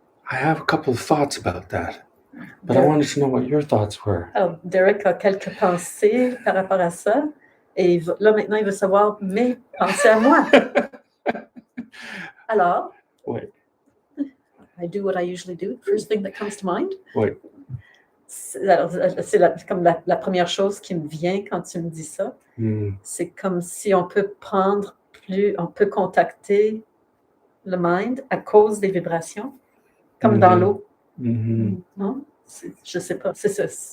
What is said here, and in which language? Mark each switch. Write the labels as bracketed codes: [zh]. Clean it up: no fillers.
[en] I have a couple of thoughts about that, but I wanted to know what your thoughts were. [fr] Alors, Derek a quelques pensées par rapport à ça, et là, maintenant, il veut savoir mes pensées à moi. Alors, Oui. [en] I do what I usually do, first thing that comes to mind. [fr] Oui. C'est comme la première chose qui me vient quand tu me dis ça. C'est comme si on peut contacter le mind à cause des vibrations, comme dans l'eau. Non? Je sais pas, c'est ça.